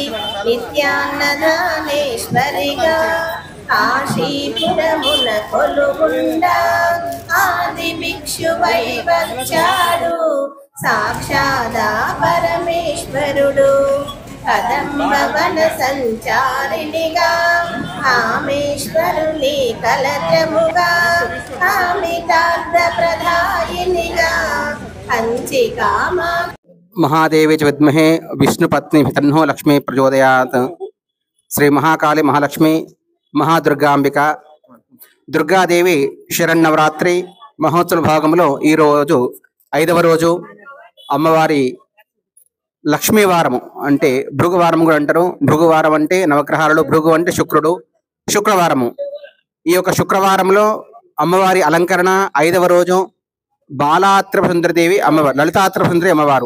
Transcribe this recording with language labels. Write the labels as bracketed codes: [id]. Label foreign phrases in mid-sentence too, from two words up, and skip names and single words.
[te] నిత్యాన్నదానేశ్వరిగా కాశీపురమున కొలువుండా ఆది భిక్షువై వచ్చాడు సాక్షాదా పరమేశ్వరుడు కదంబవన సంచారిణిగా కామేశ్వరుని కలత్రముగా కామితార్థ ప్రదాయినిగా కంచి కామా [sa] महादेवी च विद्महे विष्णुपत्नी तन्नो लक्ष्मी प्रचोदयात् श्री महाकाली महालक्ष्मी महादुर्गांबिका [te] దుర్గాదేవి శరన్నవరాత్రి మహోత్సవ భాగంలో ఈ రోజు 5వ రోజు అమ్మవారి లక్ష్మీవారము అంటే భృగువారం కూడా అంటారు. భృగువారం అంటే నవగ్రహాలలో భృగు అంటే శుక్రుడు, శుక్రవారము. ఈ యొక్క శుక్రవారంలో అమ్మవారి అలంకరణ 5వ రోజు బాలాత్రిపురసుందరీదేవి అమ్మవారు, లలితాత్రిపురసుందరి అమ్మవారు.